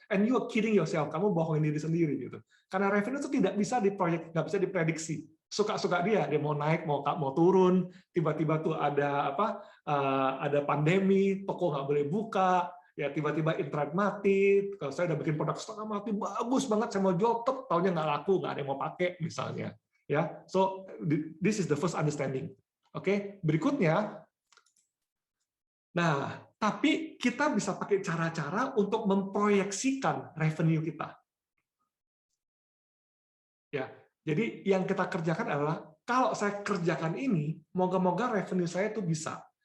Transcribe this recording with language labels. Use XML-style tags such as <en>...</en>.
<en>And you are kidding yourself,</en> <id>kamu bohongin diri sendiri, gitu. Karena revenue itu tidak bisa diproyek, nggak bisa diprediksi. Suka-suka dia mau naik, mau turun, tiba-tiba tuh ada apa? Ada pandemi, toko nggak boleh buka, ya tiba-tiba internet mati. Kalau saya udah bikin produk setengah mati, bagus banget, saya mau jual, taunya nggak laku, nggak ada yang mau pakai, misalnya.</id> <en>Ya, so this is the first understanding.</en> <id>Oke, berikutnya. Nah, tapi kita bisa pakai cara-cara untuk memproyeksikan revenue kita. Ya, jadi yang kita kerjakan adalah, kalau saya kerjakan ini, moga-moga revenue saya itu bisa.</id>